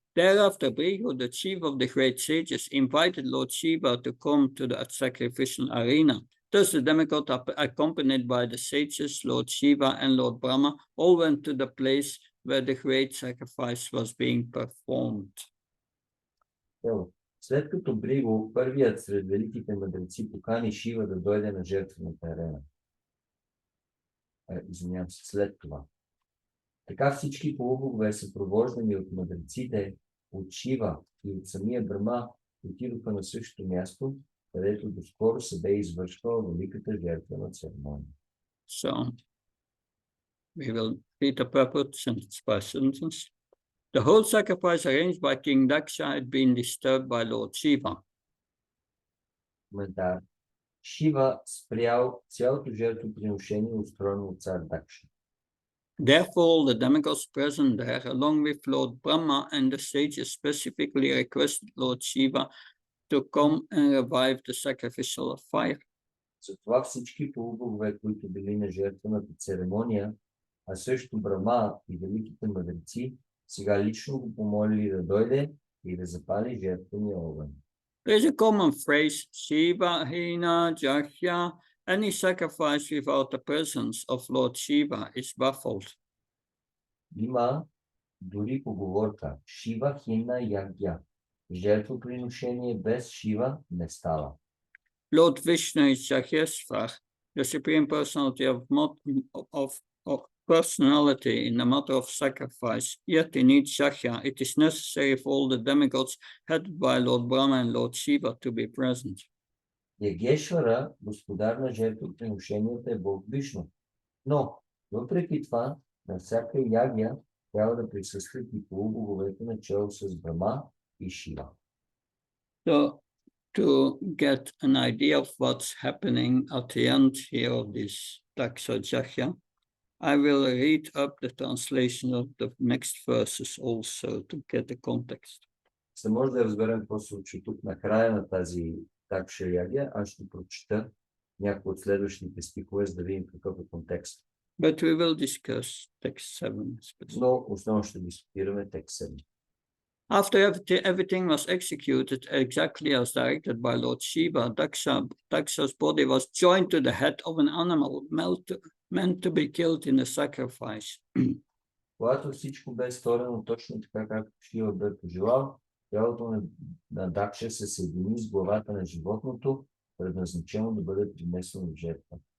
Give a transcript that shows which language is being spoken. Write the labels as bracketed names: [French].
[English] Thereafter, Brihu, the chief of the great sages, invited Lord Shiva to come to the sacrificial arena. Thus, the demigod, accompanied by the sages, Lord Shiva and Lord Brahma, all went to the place where the great sacrifice was being performed. [Bulgarian] Ево. След като Бриго, първият сред великите мъдреци, покани Шива да дойде на жертвената арена. Извинявам се, след това. Така всички полубогове, съпровождани от мъдреците, от Шива и от самия Брама, отидоха на същото място, където доскоро се бе извършвала великата жертвена церемония. [English] So, we will read the purport sentence by sentence. The whole sacrifice arranged by King Daksha had been disturbed by Lord Shiva. [Bulgarian] Коментар. Шива спрял цялото жертвоприношение, устроено от цар Дакша. [English] Therefore, the demigods present there, along with Lord Brahma and the sages, specifically requested Lord Shiva to come and revive the sacrificial fire. [Bulgarian] Затова всички полубогове, които били на жертвената церемония, а също Брама и великите мъдреци, сега лично го помолили да дойде и да запали жертвения огън. [English] There is a common phrase, Shiva Hina Jahya. Any sacrifice without the presence of Lord Shiva is baffled. [Bulgarian] Има дори поговорка Шива хина ягья. Жертвоприношение без Шива не става. [English] Lord Vishnu is Jahyesvar, the supreme personality of personality in the matter of sacrifice. Yet in each Jahya, it is necessary for all the demigods headed by Lord Brahma and Lord Shiva to be present. [Bulgarian] Ягешвара, господар на жертвоприношенията, е Бог Вишну. Но, въпреки това, на всяка ягья трябва да присъстват и полубоговете начало с Брама и Шива. [English] So, to get an idea of what's happening at the end here of this Daksha Jahya, I will read up the translation of the next verses also to get the context. [Bulgarian] За да може да разберем какво се случи тук на края на тази Дакша ягья, аз ще прочета някои от следващите стихове, за да видим какъв е контекст. [English] But we will discuss text 7. [Bulgarian] Но основно ще дискутираме текст 7. [English] After everything was executed exactly as directed by Lord Shiva, Daksha's body was joined to the head of an animal meant to be killed in a sacrifice. [Bulgarian] Когато всичко бе сторено точно така, както Шива бе пожелал, тялото на Дакша се съедини с главата на животното, предназначено да бъде принесено в жертва.